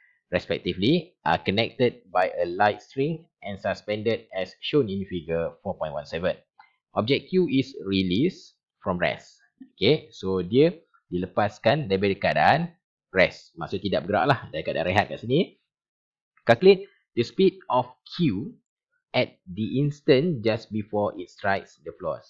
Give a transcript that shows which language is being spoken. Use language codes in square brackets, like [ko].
[en] Respectively, are connected by a light string and suspended as shown in figure 4.17. Object Q is released from rest. [ms] Okay, so dia dilepaskan daripada keadaan rest. Maksud tidak bergerak lah, dari keadaan rehat kat sini. [en] Calculate the speed of Q at the instant just before it strikes the floor.